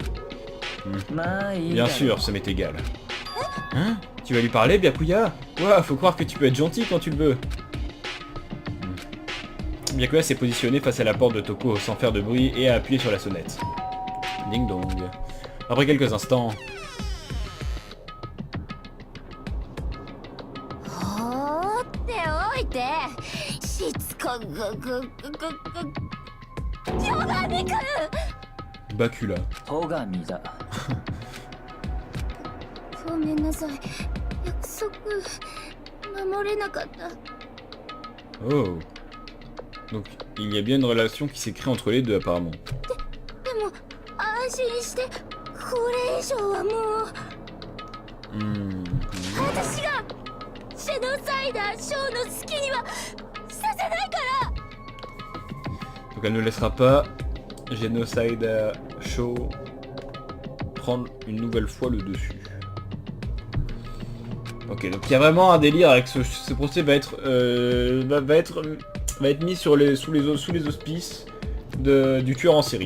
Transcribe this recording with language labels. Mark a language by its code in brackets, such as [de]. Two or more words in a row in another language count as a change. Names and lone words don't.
[fr] Bien sûr, ça m'est égal. Hein? Tu vas lui parler, Byakuya? Ouah, faut croire que tu peux être gentil quand tu le veux. Byakuya s'est positionné face à la porte de Toko sans faire de bruit et a appuyé sur la sonnette. Ding dong. Après quelques instants... Bakula. [ja] ごめんなさい。約束守れなかった。 [fr] Oh. Donc, il y a bien une relation qui s'est créée entre les deux, apparemment. [ja] でも安心してこれ以上はもう。私がジェノサイダーショーの好きにはさせないから。 [fr] Donc elle ne laissera pas Genocide Show prendre une nouvelle fois le dessus. Ok, donc il y a vraiment un délire avec ce procès va être mis sous les auspices du tueur en série.